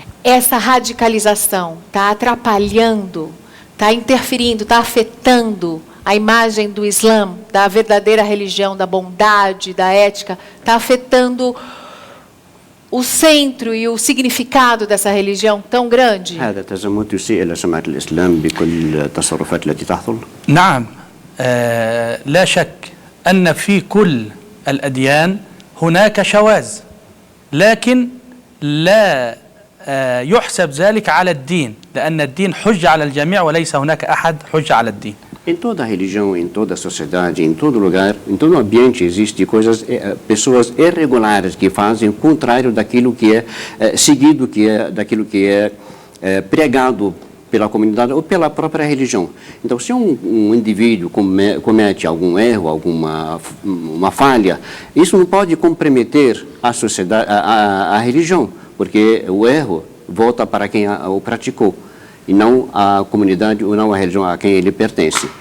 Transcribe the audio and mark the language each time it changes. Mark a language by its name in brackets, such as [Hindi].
[Portuguese] Essa radicalização está atrapalhando, está interferindo, está afetando a imagem do Islã, da verdadeira religião, da bondade, da ética, está afetando o centro e o significado dessa religião tão grande? [Arabic] هذا تزمت يسيء إلى سمعة الإسلام بكل التصرفات التي تحصل. نعم، لا شك أن في كل الأديان هناك شواذ، لكن لا يحسب ذلك على الدين، لأن الدين حجة على الجميع وليس هناك أحد حجة على الدين. [Portuguese] Em toda religião, em toda sociedade, em todo lugar, em todo ambiente existe pessoas irregulares que fazem o contrário daquilo que é seguido, daquilo que é pregado pela comunidade ou pela própria religião. Então, se um indivíduo comete algum erro, uma falha, isso não pode comprometer a sociedade, a religião, porque o erro volta para quem o praticou e não a comunidade ou não a religião a quem ele pertence.